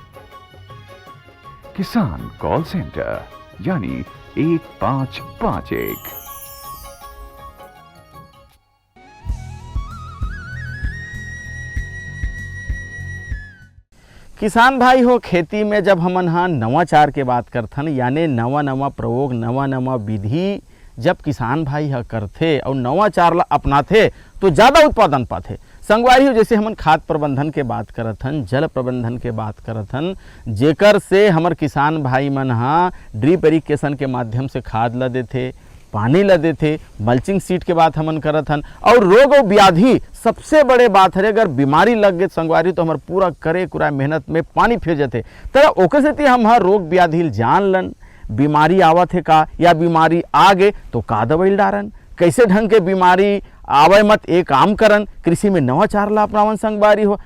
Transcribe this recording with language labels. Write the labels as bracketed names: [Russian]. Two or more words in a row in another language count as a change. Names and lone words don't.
[Chhattisgarhi] किसान कॉल सेंटर यानी 1551। किसान भाई हो, खेती में जब हमन हाँ नवाचार के बात करथन, यानी नवा नवा प्रयोग, नवा नवा विधि जब किसान भाई ह करथे और नवाचार ला अपनाथे तो ज़्यादा उत्पादन पाथे। संगवारी हो, जैसे हमन खाद प्रबंधन के बात करथन, जल प्रबंधन के बात करथन, जेकर से हमर किसान भाई मन हाँ [English] drip irrigation [Chhattisgarhi] के माध्यम से खाद ला देथे, पानी ला देथे, [English] mulching sheet [Chhattisgarhi] के बात हमन करथन। और रोग और व्याधि सबसे बड़े बात है, अगर बीमारी लग गए संगवारी तो हमार पूरा करे कुरा मेहनत में पानी फिर जाते। तो ओकर सेती हम हाँ रोग व्याधि जान लन, बीमारी आवत है का या बीमारी आ गए तो का दवाई डारन, कैसे ढंग के बीमारी आवे मत एक काम करन, कृषि में नवाचार ला अपनावन संगवारी हो।